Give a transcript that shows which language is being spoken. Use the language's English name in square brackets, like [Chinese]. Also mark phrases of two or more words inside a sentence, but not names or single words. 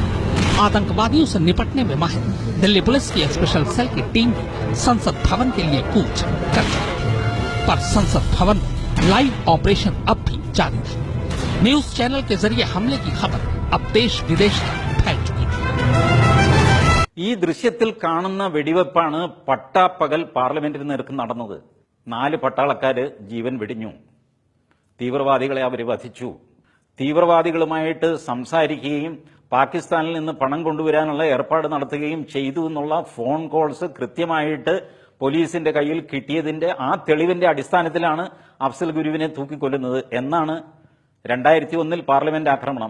[Hindi] आतंकवादियों से निपटने में माहिर दिल्ली पुलिस की [English] special cell [Hindi] की टीम संसद भवन के लिए कूच कर चुकी है, पर संसद भवन में [English] live operation [Hindi] अब भी जारी था। [English] news channel [Hindi] के जरिए हमले की खबर अब देश विदेश तक फैल चुकी थी। [Malayalam] ഈ ദൃശ്യത്തിൽ കാണുന്ന വെടിവെപ്പാണ് പട്ടാപ്പകൽ പാർലമെന്റിന് നേർക്ക് നടന്നത്. 4 പട്ടാളക്കാര് ജീവൻ വെടിഞ്ഞു. തീവ്രവാദികളെ അവർ വധിച്ചു. തീവ്രവാദികളുമായിട്ട് സംസാരിക്കുകയും പാകിസ്ഥാനിൽ നിന്ന് പണം കൊണ്ടുവരാനുള്ള ഏർപ്പാട് നടത്തുകയും ചെയ്തു എന്നുള്ള [English] phone calls [Malayalam] കൃത്യമായിട്ട് പോലീസിന്റെ കയ്യിൽ കിട്ടിയതിന്റെ ആ തെളിവിന്റെ അടിസ്ഥാനത്തിലാണ് അഫ്സൽ ഗുരുവിനെ തൂക്കിക്കൊല്ലുന്നത് എന്നാണ് 2001 പാർലമെന്റ് ആക്രമണം.